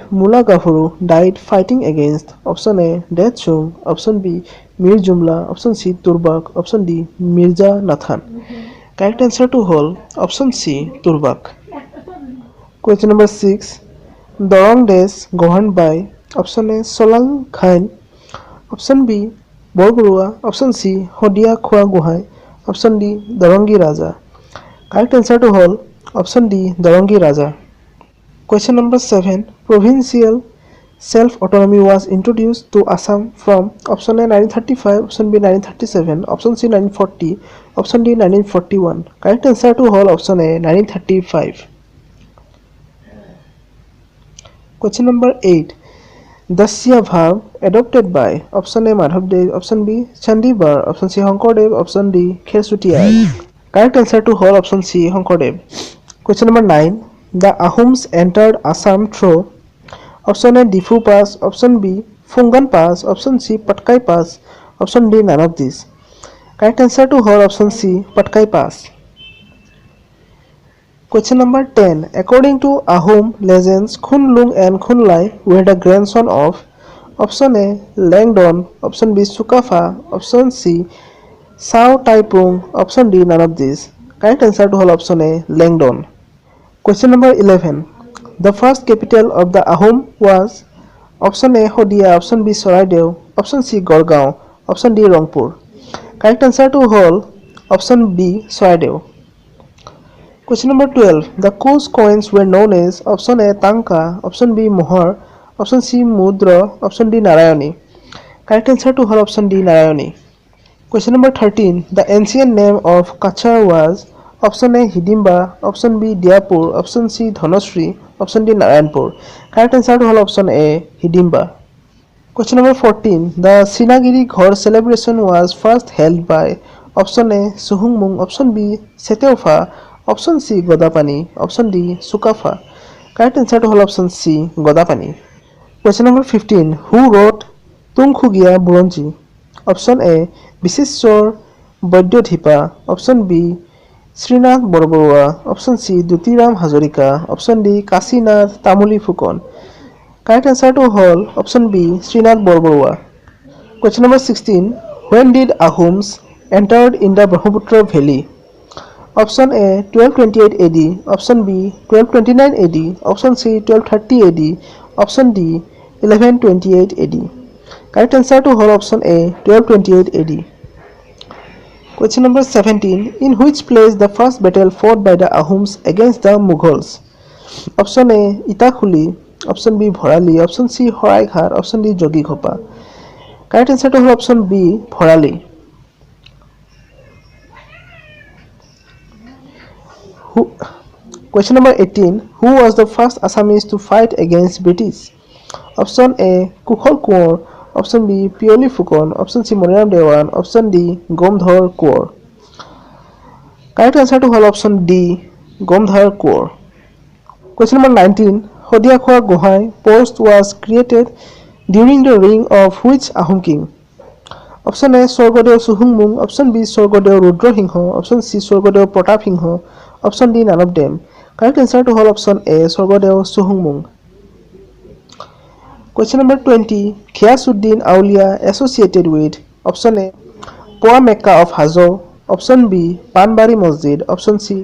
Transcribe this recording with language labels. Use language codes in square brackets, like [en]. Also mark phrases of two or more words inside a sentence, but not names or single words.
[en] Mula Gafuru died fighting against option A Dechung, option B Mir Jumla, option C Turbak, option D Mirza Nathan. Correct answer to whole option C Turbak. Question number 6. Dorong Des governed by option A Solal Khan, option B Borburua, option C Hodia Khua Guhai, option D Dorongi Raja. Correct answer to whole option D Dorongi Raja. Question number 7. Provincial self-autonomy was introduced to Assam from option A 1935, option B 1937, option C 1940, option D 1941. Correct answer to whole option A 1935. Question number 8. Dasya Bhav adopted by option A Madhavdev, option B Chandibar, option C Hankordev, option D Khesutiai. Correct answer to whole option C Hankordev. Question number 9. The Ahoms entered Assam through option A Difu Pass, option B Fungan Pass, option C Patkai Pass, option D none of these. Correct answer to whole option C Patkai Pass. Question number 10. According to Ahom legends, Khun Lung and Khun Lai were the grandson of option A Langdon, option B Sukafa, option C Sao Taipung, option D none of these. Correct answer to whole option A Langdon. Question number 11. The first capital of the Ahom was option A Hodia, option B Soraideo, option C Gorgaon, option D Rangpur. Correct answer to whole option B Soraideo. Question number 12. The Kos coins were known as option A Tanka, option B Mohar, option C Mudra, option D Narayani. Correct answer to whole option D Narayani. Question number 13. The ancient name of Kachar was option A Hidimba, option B Diapur, option C Dhanosri, option D Narayanpur. Correct answer to whole option A Hidimba. Question number 14. The Sinagiri Ghor celebration was first held by option A Suhungmung, option B Seteufa, option C Godapani, option D Sukafa. Correct answer to whole option C Godapani. Question number 15. Who wrote Tungkhugia Buronji? Option A Biseshwar Baidyodhipa, option B Srinath Borborua, option C Dutiram Hazarika, option D Kasinath Tamuli Fukon. Correct answer to whole option B Srinath Borborua. Question number 16. When did Ahoms entered in the Brahmaputra Valley? Option A 1228 AD, option B 1229 AD, option C 1230 AD, option D 1128 AD. Correct answer to whole option A 1228 AD. Question number 17. In which place the first battle fought by the Ahoms against the Mughals? Option A Itakhuli, option B Bhorali, option C Horaighar, option D Jogi Ghopa. Correct answer to option B Bhorali. Question number 18. Who was the first Assamese to fight against British? Option A Kukhol Kuor, Option B. Purely Fucon. Option C. Moniram Dewan. Option D. Gomdhar Kaur. Correct answer to all option D. Gomdhar Kaur. Question number 19. Hodia Khwa Gohai post was created during the reign of which Ahom king? Option A. Swargadeo Suhungmung. Option B. Swargadeo Rudrohingho. Option C. Swargadeo Protapsingho. Option D. None of them. Correct answer to all option A. Swargadeo Suhungmung. Question number 20. Ghiasuddin Aulia associated with option A. Poa Mecca of Hazo. Option B. Panbari Masjid. Option C.